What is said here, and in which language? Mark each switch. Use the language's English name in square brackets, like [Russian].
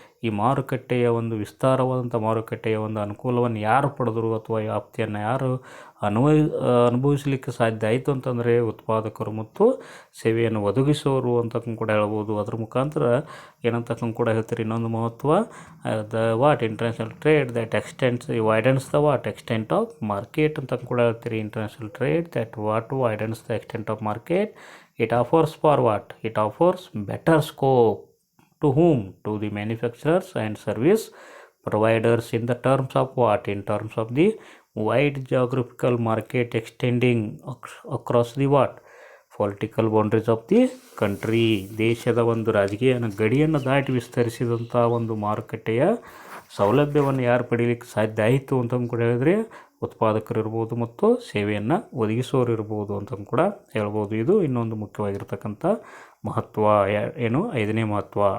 [Kannada] ಈ ಮಾರುಕಟ್ಟೆಯ ಒಂದು ವಿಸ್ತಾರವಾದಂಥ ಮಾರುಕಟ್ಟೆಯ ಒಂದು ಅನುಕೂಲವನ್ನು ಯಾರು ಪಡೆದರು ಅಥವಾ ವ್ಯಾಪ್ತಿಯನ್ನು ಯಾರು ಅನುಭವಿಸಲಿಕ್ಕೆ ಸಾಧ್ಯ ಆಯಿತು ಅಂತಂದರೆ ಉತ್ಪಾದಕರು ಮತ್ತು ಸೇವೆಯನ್ನು ಒದಗಿಸೋರು ಅಂತ ಕೂಡ ಹೇಳ್ಬೋದು. ಅದ್ರ ಮುಖಾಂತರ ಏನಂತಕ್ಕಂಥ ಕೂಡ ಹೇಳ್ತಾರೆ ಇನ್ನೊಂದು ಮಹತ್ವ [English] the what international trade that widens the what extent of market [Kannada] ಅಂತ ಕೂಡ ಹೇಳ್ತೀರಿ. [English] International trade that what widens the extent of market. It offers for what? It offers better scope to whom? To the manufacturers and service providers in the terms of what? In terms of the wide geographical market extending across the what? Political boundaries of the country. [Kannada] ದೇಶದ ಒಂದು ರಾಜಕೀಯ ಗಡಿಯನ್ನು ದಾಟಿ ವಿಸ್ತರಿಸಿದಂಥ ಒಂದು ಮಾರುಕಟ್ಟೆಯ ಸೌಲಭ್ಯವನ್ನು ಯಾರು ಪಡೀಲಿಕ್ಕೆ ಸಾಧ್ಯ ಆಯಿತು ಅಂತ ಕೂಡ ಹೇಳಿದ್ರೆ ಉತ್ಪಾದಕರು ಇರ್ಬೋದು ಮತ್ತು ಸೇವೆಯನ್ನು ಒದಗಿಸೋರು ಇರ್ಬೋದು ಅಂತ ಕೂಡ ಹೇಳ್ಬೋದು. ಇದು ಇನ್ನೊಂದು ಮುಖ್ಯವಾಗಿರ್ತಕ್ಕಂಥ ಮಹತ್ವ. ಏನು ಐದನೇ ಮಹತ್ವ.